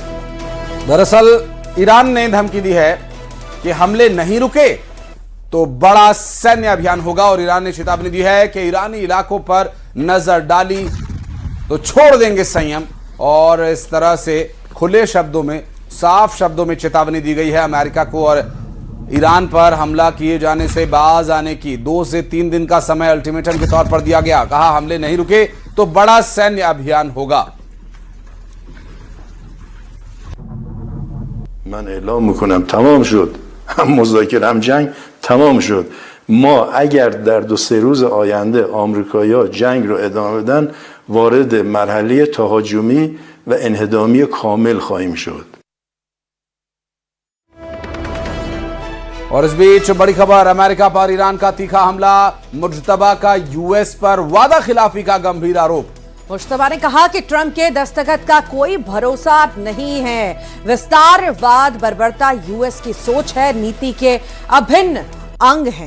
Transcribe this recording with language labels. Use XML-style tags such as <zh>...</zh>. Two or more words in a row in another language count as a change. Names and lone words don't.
<hi>दरअसल ईरान ने धमकी दी है कि हमले नहीं रुके तो बड़ा सैन्य अभियान होगा और ईरान ने चेतावनी दी है कि ईरानी इलाकों पर नजर डाली तो छोड़ देंगे संयम। और इस तरह से खुले शब्दों में, साफ शब्दों में चेतावनी दी गई है अमेरिका को और ईरान पर हमला किए जाने से बाज आने की 2 से 3 दिन का समय अल्टीमेटम के तौर पर दिया गया। कहा हमले नहीं रुके तो बड़ा सैन्य अभियान होगा।</hi> <fa>من اعلام میکنم تمام شد، هم مذاکره هم جنگ تمام شد. ما اگر در 2-3 روز آینده آمریکایی‌ها جنگ رو ادامه بدن وارد مرحله تهاجمی و انهدامی کامل خواهیم شد.</fa> <hi>और इस बीच बड़ी खबर, अमेरिका पर ईरान का तीखा हमला, मुज्तबा का यूएस पर वादा खिलाफी का गंभीर आरोप। मुश्तबा ने कहा कि ट्रंप के दस्तखत का कोई भरोसा नहीं है। विस्तारवाद बर्बरता यूएस की सोच है, नीति के अभिन्न अंग हैं।</hi>